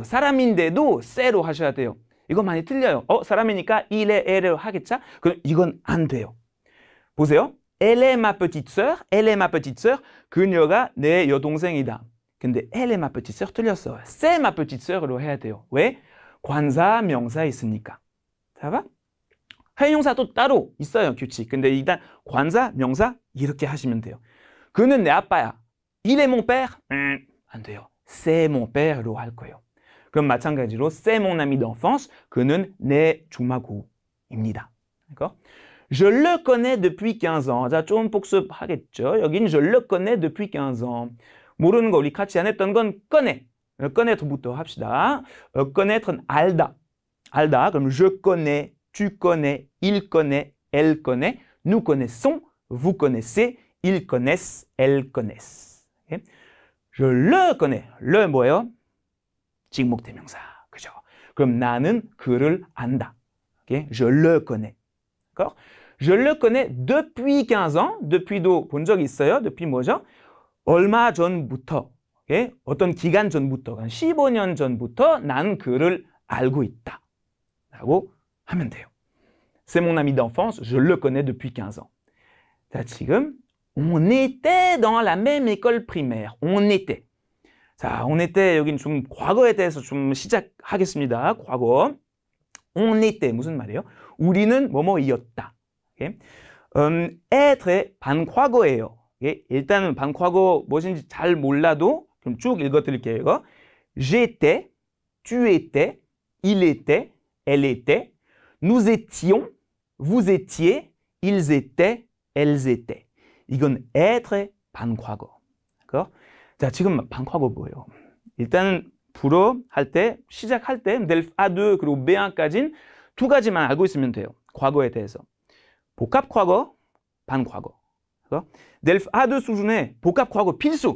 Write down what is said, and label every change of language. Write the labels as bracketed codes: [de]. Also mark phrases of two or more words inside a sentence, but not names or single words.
[ko] 사람인데도 c'est,로 하셔야 돼요. 이거 많이 틀려요. 사람이니까 [fr] il est, elle est [ko] 하겠죠? 그럼 이건 안 돼요. 보세요. [fr] elle est ma petite sœur, elle est ma petite sœur. [ko] 그녀가 내 여동생이다. 근데 [fr] elle est ma petite sœur [ko] 틀렸어요. [fr] c'est ma petite sœur [ko] 로 해야 돼요. 왜? 관사, 명사 있으니까. 자, 회용사도 따로 있어요, 규칙. 근데 일단 관사, 명사 이렇게 하시면 돼요. 그는 내 아빠야. [fr] il est mon père? [ko] 안 돼요. [fr] c'est mon père로 [ko] 할 거예요. 그럼 마찬가지로 [fr] c'est mon ami d'enfance. [ko] 그는 내 중마고입니다. [fr] Je le connais depuis 15 ans. [ko] 자, 좀 복습하겠죠. [fr] 여긴 je le connais depuis 15 ans. [ko] 모르는 거 우리 같이 안 했던 건 connaît. connaître부터 합시다. connaître는 알다. 알다. [fr] 그럼 je connais, tu connais, il connaît, elle connaît, nous connaissons, vous connaissez, ils connaissent, elles connaissent. Okay? je le connais. le [ko] 뭐예요? 직목대명사. 그죠? 그럼 나는 그를 안다. [fr] Okay? je le connais. d'accord? je le connais depuis 15 ans. [ko] depuis,도 본 적 있어요. depuis 뭐죠? 얼마 전부터. Okay? 어떤 기간 전부터, 15년 전부터 난 그를 알고 있다. 라고 하면 돼요. [fr] C'est mon ami d'enfance, je le connais depuis 15 ans. [ko] 자, 지금 [fr] on était dans la même école primaire. on était. [ko] 자, [fr] on était [ko] 여긴 좀 과거에 대해서 좀 시작하겠습니다. 과거. [fr] on était [ko] 무슨 말이에요? 우리는 뭐뭐이었다. Okay? être 반과거예요. okay? 일단은 반과거 무엇인지 잘 몰라도 그럼 쭉 읽어드릴게요. 이거. [fr] j'étais, tu étais, il était, elle était, nous étions, vous étiez, ils étaient, elles étaient. [ko] 이건 être 반과거. 자, 지금 반과거 뭐예요? 일단은 불어 할 때, 시작할 때 델프 A2 그리고 B1까지는 두 가지만 알고 있으면 돼요. 과거에 대해서. 복합 과거, 반과거. 델프 A2 수준의 복합 과거 필수.